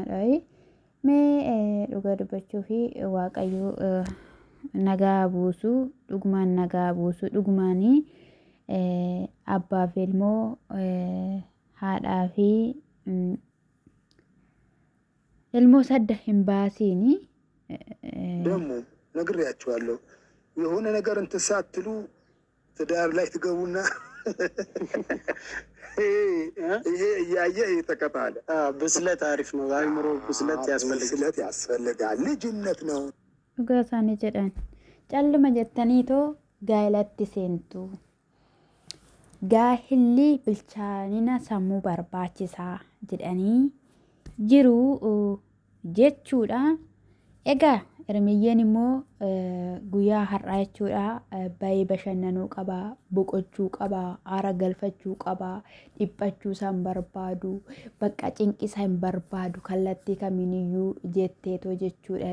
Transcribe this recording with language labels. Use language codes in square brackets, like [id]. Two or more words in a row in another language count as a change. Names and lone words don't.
[om] Mee dhugaa dubbachuu fi waaqayyo nagaa buusu dhugumaan nagaa buusu dhugumaanii abbaaf ilmoo haadhaa fi ilmoo sadda hin baasiini [am] ደግሞ ነግሬያችኋለሁ። የሆነ ነገር እንትን ሳትሉ ትዳር ላይ ትገቡና ይሄ እያየ ይተቀጣል። ብስለት አሪፍ ነው። አይምሮ ብስለት ያስፈልጋል። ልጅነት ነው። [om] dhugaa isaanii jedhan calluma jettaniitoo gaa'elatti seentu. Gaahilli bilchaanina sammuu barbaachisaa jedhanii jiru jechuudha. Egaa Ermiyyeen immoo guyyaa har'aa jechuudha baay'ee bashannanuu qaba, boqochuu qaba, aara galfachuu qaba, dhiphachuu isaan barbaadu, bakka cinqisa hin barbaadu kallattii kamiiniyyuu jetteetoo jechuudha.